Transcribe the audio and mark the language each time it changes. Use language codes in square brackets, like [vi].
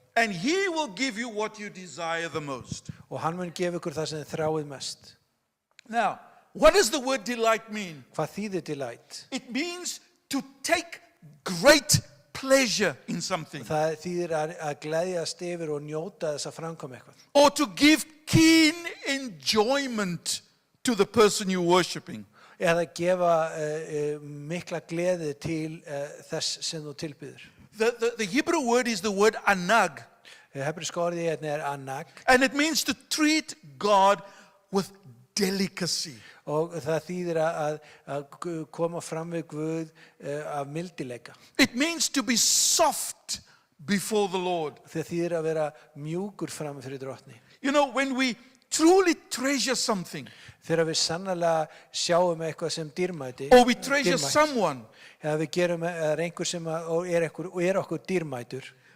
[en] And he will give you what you desire the most. [is] Og hann mun gefa ykkur það sem þið þráið mest. [en] Now, what does the word delight mean? [is] Hvað þýðir delight? [en] It means to take great pleasure in something, [is] Það þýðir að gleðjast yfir og njóta þess að framkvæma eitthvað. [en] or to give keen enjoyment to the person you're worshiping. [is] Eða gefa mikla gleði til þess sem þú tilbyður. [en] The Hebrew word is the word anag, [is] Hebríska orðið hérna er anag [en] and it means to treat God with delicacy. [is] og það þýðir að koma fram við Guð af mildileika. [en] It means to be soft before the Lord. [is] Það þýðir að vera mjúkur fram fyrir Drottni. [en] You know, when we truly treasure something, [is] Þegar við sannlega sjáum eitthvað sem dýrmæti, [en] or we treasure someone, [is] eða við gerum einhver sem er okkur dýrmætur,